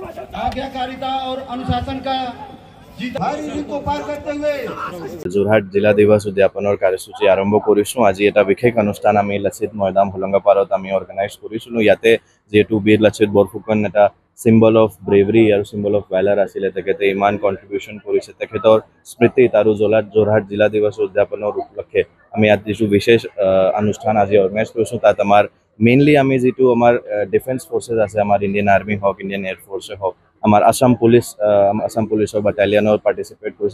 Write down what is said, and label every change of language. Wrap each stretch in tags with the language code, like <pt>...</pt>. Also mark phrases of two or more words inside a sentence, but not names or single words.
<hi>आज्ञाकारिता और अनुशासन का हर ऋतु को पार करते हुए</hi> <as>যোৰহাট জিলা দিৱস উদযাপনৰ কাৰ্যসূচী আৰম্ভ কৰিছোঁ। আজি এটা বিশেষ অনুষ্ঠান আমি লাচিত মৈদাম হোলংগাপাৰত আমি অৰ্গেনাইজ কৰিছিলোঁ। ইয়াতে যেহেতু বীৰ লাচিত বৰফুকন এটা</as> <en>symbol of bravery</en> <as>আৰু</as> <en>symbol of valour</en> <as>আছিলে, তেখেতে ইমান কণ্ট্ৰিবিউশ্যন কৰিছে, তেখেতৰ স্মৃতিত আৰু যোৰহাট জিলা দিৱস উদযাপনৰ উপলক্ষে আমি ইয়াত যিটো বিশেষ অনুষ্ঠান আজি অৰ্গেনাইজ কৰিছোঁ, তাত আমাৰ মেইনলি আমি যিটো আমাৰ</as> <en>defence forces</en> <as>আছে, আমাৰ ইণ্ডিয়ান আৰ্মি হওক, ইণ্ডিয়ান এয়াৰফ'ৰ্চে হওক, আমাৰ আসাম পুলিচৰ বাটালিয়নৰ পাৰ্টিচিপেট কৰিছে।</as>